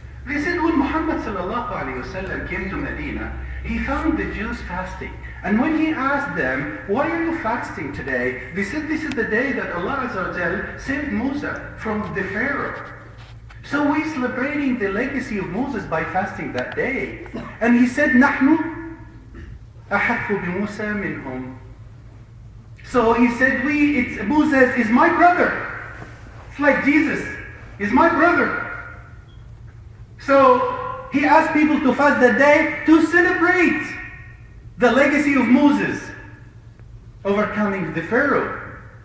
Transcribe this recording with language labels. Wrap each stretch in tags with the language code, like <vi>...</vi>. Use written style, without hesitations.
<en>They said when Muhammad sallallahu alaihi wasallam came to Medina, he found the Jews fasting. And when he asked them, why are you fasting today? They said, this is the day that Allah Azza wa Jal saved Moses from the Pharaoh. So we're celebrating the legacy of Moses by fasting that day.</en> <ar>And he said, نحن أحق بموسى منهم.</ar> <en>So he said, Moses is my brother. It's like Jesus is my brother. So he asked people to fast that day to celebrate the legacy of Moses overcoming the Pharaoh.</en>